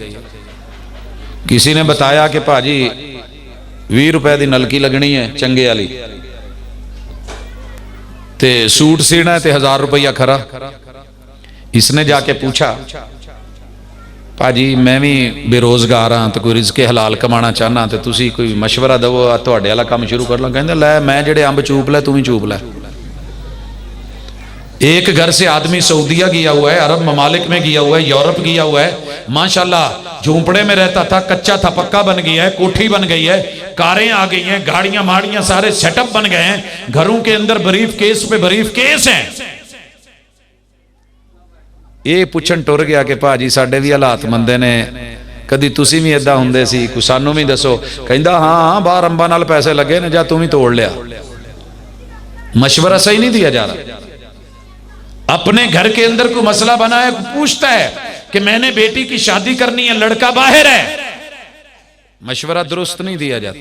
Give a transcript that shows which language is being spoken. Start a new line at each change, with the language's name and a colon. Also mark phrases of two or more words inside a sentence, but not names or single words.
Punjabi: کسی نے بتایا کہ پاجی 20 روپے دی نلکی لگنی ہے چنگے والی، تے سوٹ سینا ہے تے 1000 روپیہ کھرا. اس نے جا کے پوچھا پاجی میں بھی بے روزگار ہاں تو کوئی رزق حلال کمانا چاہنا تے تسی کوئی مشورہ دو تواڈے والا کام شروع کر لوں. کہندے لے میں جڑے امب چوپ لے
Urdu: تو بھی چوپ لے. ایک گھر سے آدمی سعودیہ گیا ہوا ہے، عرب ممالک میں گیا ہوا ہے، یورپ گیا ہوا ہے، ماشاءاللہ جھونپڑے میں رہتا تھا، کچا تھا پکا بن گیا ہے، کوٹھی بن گئی ہے، کاریں آ گئی ہیں، گاڑیاں ماڑیاں سارے سیٹ اپ بن گئے ہیں، گھروں کے اندر بریف کیس پہ بریف کیس ہیں.
Punjabi: یہ پوچھن ٹر گیا کہ پاجی ساڈے بھی حالات مندے نے، کدی تسی بھی ایداں ہوندے سی، کوئی سانوں بھی دسو. کہندا ہاں باہر امبا نال پیسے لگے نے، جا تم ہی توڑ لیا.
Urdu: مشورہ صحیح نہیں دیا جا رہا. اپنے گھر کے اندر کوئی مسئلہ بنا ہے، پوچھتا ہے کہ میں نے بیٹی کی شادی کرنی ہے، لڑکا باہر ہے، مشورہ درست نہیں دیا جاتا.